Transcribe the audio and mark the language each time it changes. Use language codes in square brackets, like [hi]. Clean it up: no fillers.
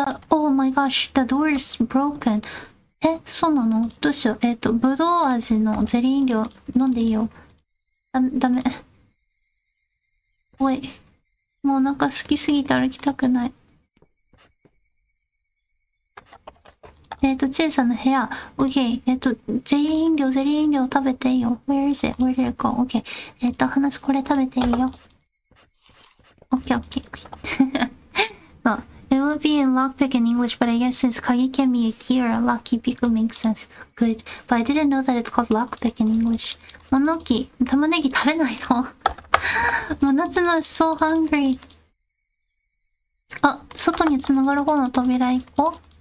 [en] Oh my gosh, the door is broken. [ja] そうなの？どうしよう。ぶどう味のゼリー飲料飲んでいいよ。ダメ。 [en] Wait. [ja] もうお腹空きすぎて歩きたくない。小さな部屋。OK。ゼリー飲料食べていいよ。 [en] Where is it? Where did it go? OK。 [ja] 話これ食べていいよ。 [en] OK。 そう。 It would be in lockpick in English, but I guess since kagi can be a key or a lock, key pick would make sense. Good. But I didn't know that it's called lockpick in English. [ja] 物置。玉ねぎ食べないの？もう夏の [en] so hungry. [ja] 外に繋がる方の扉行こう。